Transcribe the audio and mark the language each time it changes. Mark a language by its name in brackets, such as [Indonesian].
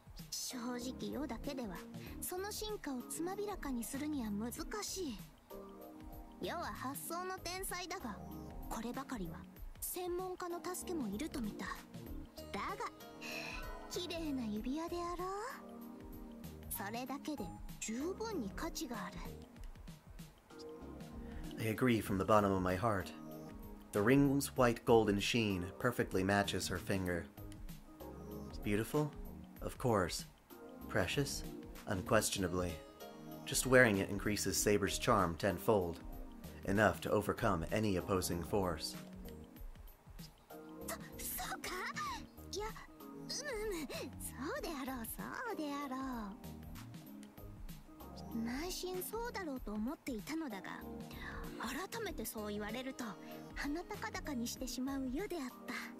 [Japanese] 正直世だけではその進化をつまびらかにするには難しい。世は発想の天才だが、こればかりは専門家の助けもいると見た。だが綺麗な指輪であろう。それだけで十分に価値がある。 [English] I agree from the bottom of my heart. The ring's white golden sheen perfectly matches her finger. Beautiful? Of course. Precious? Unquestionably. Just wearing it increases Saber's charm tenfold. Enough to overcome any opposing force. [Japanese] そうか？いや、そうであろう、そうであろう。内心そうだろうと思っていたのだが、改めてそう言われると鼻高々にしてしまう世であった。